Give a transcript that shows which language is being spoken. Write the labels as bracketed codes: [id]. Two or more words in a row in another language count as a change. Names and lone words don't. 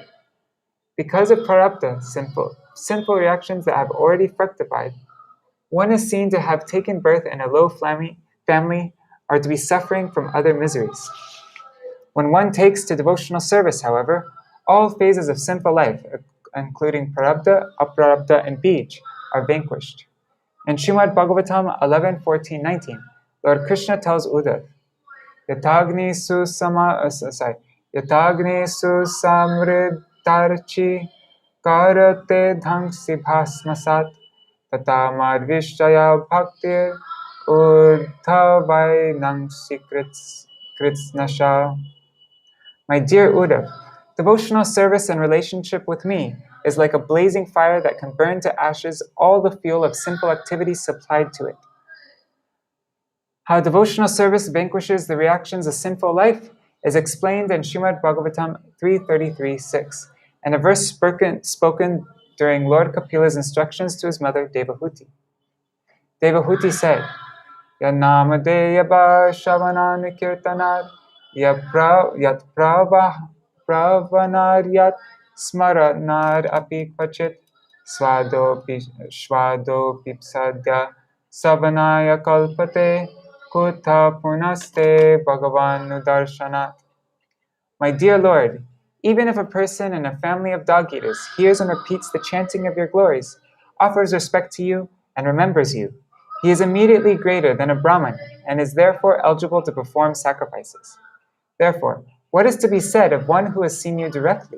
[en] Because of prarabdha, sinful reactions that have already fructified, one is seen to have taken birth in a low family or to be suffering from other miseries. When one takes to devotional service, however, all phases of sinful life, including prarabdha, aprarabdha, and bij, are vanquished. In Śrīmad-Bhāgavatam 11:14-19, Lord Krishna tells Uddhava, [sa] Yatagni samriddharchi karate dhangsi bhasmasat tata madvishaya bhaktir uddhavai nangsi kritsnasha. [en] My dear Uddhava, devotional service and relationship with me is like a blazing fire that can burn to ashes all the fuel of sinful activities supplied to it. How devotional service vanquishes the reactions of sinful life is explained in Śrīmad-Bhāgavatam 3:33-6, and a verse spoken during Lord Kapila's instructions to his mother Devahuti. Devahuti said, [sa] Yanamadeyaba shavanani kirtanad yat pravanaryat smaranad api kvachit svado pipsadya savanaya kalpate kutha punaste bhagavan nudarshanat. [en] My dear Lord, even if a person in a family of dog-eaters hears and repeats the chanting of your glories, offers respect to you, and remembers you, he is immediately greater than a Brahman and is therefore eligible to perform sacrifices. Therefore, what is to be said of one who has seen you directly?